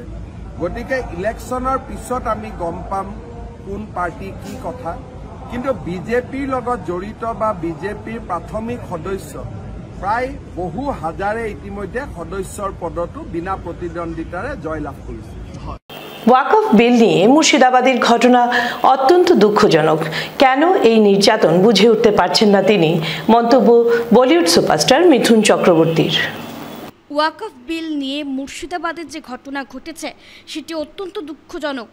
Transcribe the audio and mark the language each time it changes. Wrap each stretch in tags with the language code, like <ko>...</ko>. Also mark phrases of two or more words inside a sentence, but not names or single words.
<as>গতিকে ইলেকশ্যনৰ পিছত আমি গম পাম কোন পাৰ্টি কি কথা। কিন্তু বিজেপিৰ লগত জড়িত বা বিজেপিৰ প্ৰাথমিক সদস্য প্ৰায় বহু হাজাৰে ইতিমধ্যে সদস্যৰ পদতো বিনা প্ৰতিদ্বন্দ্বিতাৰে জয়লাভ কৰিছে।</as> <bn>ওয়াকফ বিল নিয়ে মুর্শিদাবাদের ঘটনা অত্যন্ত দুঃখজনক। কেন এই নির্যাতন বুঝে উঠতে পারছেন না তিনি, মন্তব্য বলিউড সুপারস্টার মিঠুন চক্রবর্তীর। ওয়াকফ বিল নিয়ে মুর্শিদাবাদের যে ঘটনা ঘটেছে সেটি অত্যন্ত দুঃখজনক।</bn>